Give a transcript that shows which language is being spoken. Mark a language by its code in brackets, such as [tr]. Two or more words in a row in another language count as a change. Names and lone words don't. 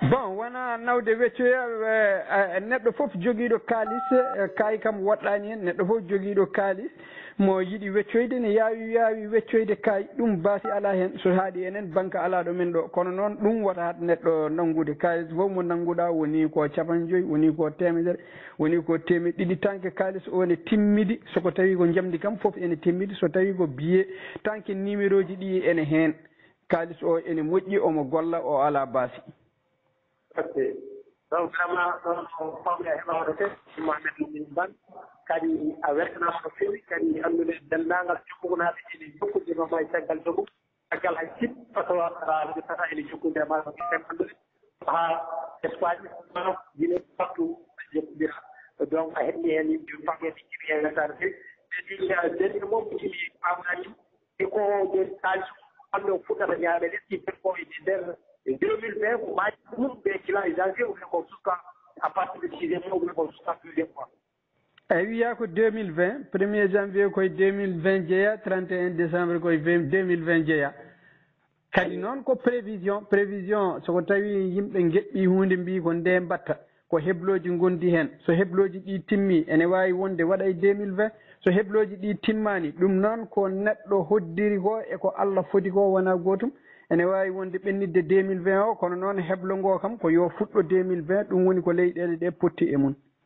[ff] bon wona nawde weccoya neɗɗo fof joguiɗo kalis kayi kam woɗɗani hen neɗɗo fof joguiɗo kalis mo yiiɗi weccoyde ne yaawi weccoyde kayi ɗum baasi ala hen so haaɗi enen banque alaɗo men ɗo kono noon ɗum wata neɗɗo nanngude kalis fof mo nannguɗa woni ko 50 woni ko temedere woni ko 100 tanke kalis o ne timmidi soko tawi ko jamdi kam fof ene timmidi so tawi ko billet tanke numéro ji ɗi ene hen kalis o ene moƴƴi omo golla o ala baasi. [fr] ok donc vraiment [ff] ɗon fawde heɓawde te Mohamed Lamine Bane kadi a weltanama no feewi kadi anndude denndaangal jokkugonaaɓe ene jokkude no may caggal jogum caggal hay sip [fr] par ce que [ff] tata ene jokkude e maɗo tem anndude haa Espagne guine partout jokkudira donc a heɓni heen yimɓe fameede jiɓi e weltare feewi ɓeɗi moom jimi pamnani e ko joni kalis hande o fuɗɗata ñaame leɗɗi ko e nder 2020 ko maaji ɗum ɓe kila e [fr] janvier ou bien [ff] ko [fr] jusqu'à à partir de 6e mois ou bien [ff] ko [fr] jusqu'à 12e mois [ff] eyi wiya ko 2020 1er janvier koye 2020 jeeya 31 décembre koye 2020 jeeya kadi noon ko prévision soko tawi yimɓe geɓɓi hunde mbi ko nde mbatta ko hebloji gondi hen so hebloji ɗi timmi ene wawi wonde waɗa e 2020 so hebloji ɗi timmani ɗum noon ko neɗɗo hoddiri ko eko Allah foti ko wona gotum ene wawi wonde ɓennidde 2020 o kono noon heblo ngo kam ko yo fuɗɗo 2020 ɗum woni ko leyɗele ɗe potti e mum